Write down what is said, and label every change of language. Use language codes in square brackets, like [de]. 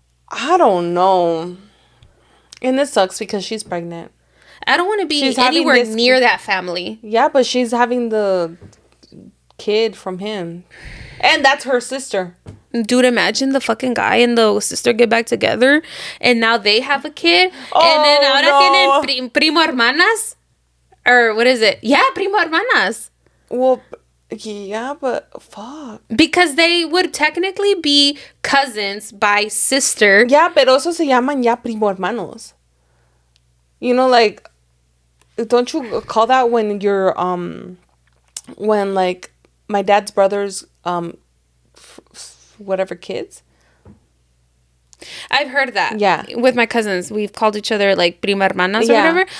[en] I don't know. And this sucks because she's pregnant. I don't want to be She's anywhere near that family. Yeah, but she's having the kid from him. And that's her sister. Dude, imagine the fucking guy and the sister get back together and now they have a kid. And then [es] ahora tienen primo hermanas. [en] Or what is it? Yeah, [es] primo hermanas. [en] Well, yeah, but fuck. Because they would technically be cousins by sister. [es] Yeah, pero eso se llaman ya primo hermanos. [en] You know, like, don't you call that when you're, when, like, my dad's brother's, whatever kids? I've heard that. Yeah. With my cousins. We've called each other, like, [es] prima hermanas [en] or whatever.